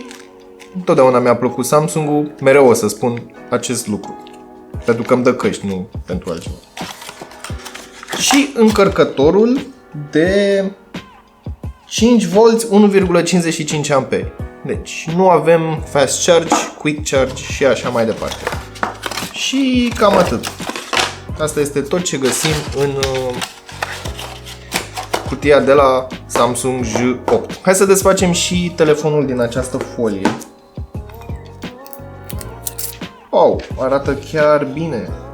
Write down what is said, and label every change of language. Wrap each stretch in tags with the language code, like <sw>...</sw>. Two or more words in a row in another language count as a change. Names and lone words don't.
<ro>Întotdeauna mi-a plăcut Samsung-ul, mereu o să spun acest lucru. Pentru că îmi dă căști, nu pentru altceva. Și încărcătorul de 5V 1,55 A. Deci nu avem</ro> <en>fast charge, quick charge</en> <ro>și așa mai departe. Și cam atât. Asta este tot ce găsim în cutia de la Samsung J8. Hai să desfacem și telefonul din această folie. Wow, arată chiar bine.</ro>